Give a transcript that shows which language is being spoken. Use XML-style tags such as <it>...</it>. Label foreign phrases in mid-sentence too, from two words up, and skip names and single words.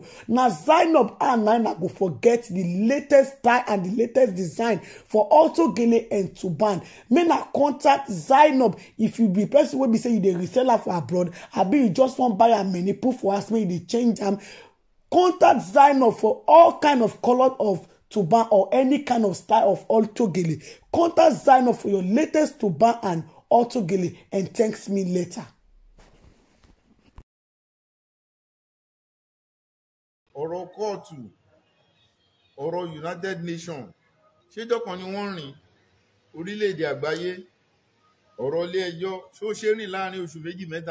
<pcm>Now Zainab and na go forget the latest style and the latest design for Auto Gele and Tuban. Me na contact Zainab if you be person wey be say you dey resell am for abroad, abi you just wan buy am many put for house make you dey change am. Contact Zainab for all kind of color of Tuban or any kind of style of Auto Gele. Contact Zainab for your latest Tuban and Auto Gele and thanks me later.</pcm> <yo>Ọ̀rọ̀ kóòtù, ọ̀rọ̀ United Nations, ṣéjọ́ kan ni wọ́n rìn orílẹ̀-èdè àgbáyé. Ọ̀rọ̀ ilé ẹjọ́ ṣó ṣe rìn láàrin oṣù méjì mẹ́ta?</yo>